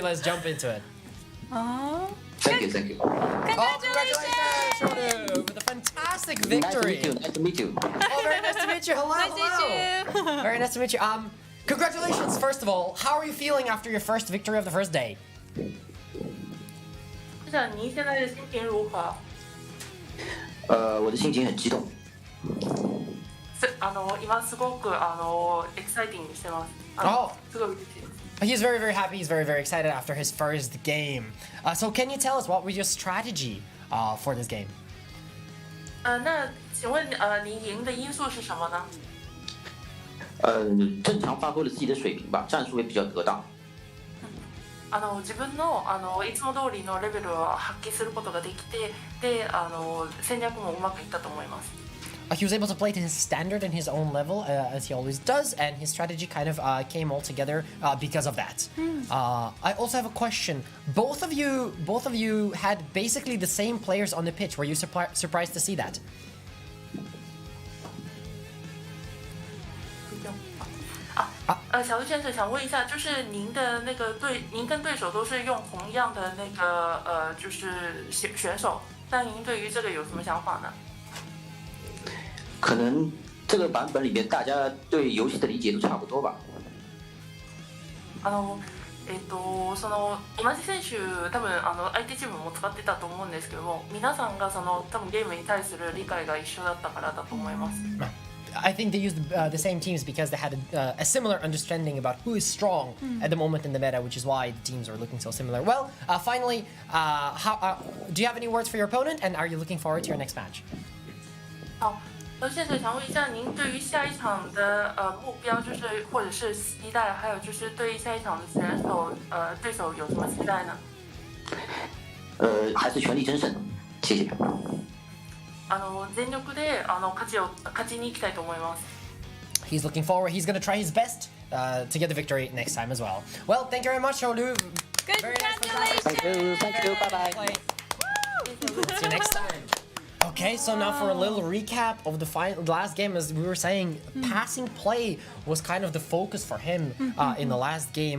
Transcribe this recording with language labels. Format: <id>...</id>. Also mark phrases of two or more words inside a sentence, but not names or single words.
<en>Let's jump into it. Oh. Thank you. Congratulations, Charlu, with a fantastic victory. Nice to meet you. Oh, very nice to meet you. Hello, Nice to meet hello. you. Very nice to meet you. Congratulations, first of all. How are you feeling after your first victory of the first day?</en> <zh>市长，您现在的心情如何？我的心情很激动。</zh> <ja>今すごくエキサイティングしてます。すごい嬉しいです。</ja> <en>He's very, very happy. He's very, very excited after his first game. So can you tell us what was your strategy for this game?</en> <zh>那请问您赢的因素是什么呢？正常发挥了自己的水平吧，战术也比较得当。</zh> <ja>自分のいつも通りのレベルを発揮することができて、で戦略もうまくいったと思います。</ja> <en>He was able to play to his standard and his own level, as he always does, and his strategy kind of came all together because of that. I also have a question. Both of you had basically the same players on the pitch. Were you surprised to see that?</en> <zh>小鹿先生想问一下，就是您的那个您跟对手都是用同样的那个就是选手，但您对于这个有什么想法呢？可能这个版本里面大家对游戏的理解都差不多吧。</zh> <ja>その同じ選手多分相手チームも使ってたと思うんですけども、皆さんがその多分ゲームに対する理解が一緒だったからだと思います。</ja> <en>I think they used the same teams because they had a similar understanding about who is strong at the moment in the meta, which is why the teams are looking so similar. Well, finally, do you have any words for your opponent, and are you looking forward to your next match?</en> <zh>好，先生想问一下，您对于下一场的目标就是或者是期待，还有就是对于下一场的选手对手有什么期待呢？还是全力争胜，谢谢。</zh> <ja>全力で勝ちに行きたいと思います。</ja> <en>He's looking forward. He's going to try his best to get the victory next time as well. Well, thank you very much, Olu. Congratulations! Thank you. Bye bye. See you next time. Okay, so now for a little recap of the last game, as we were saying, passing play was kind of the focus for him in the last game.</en>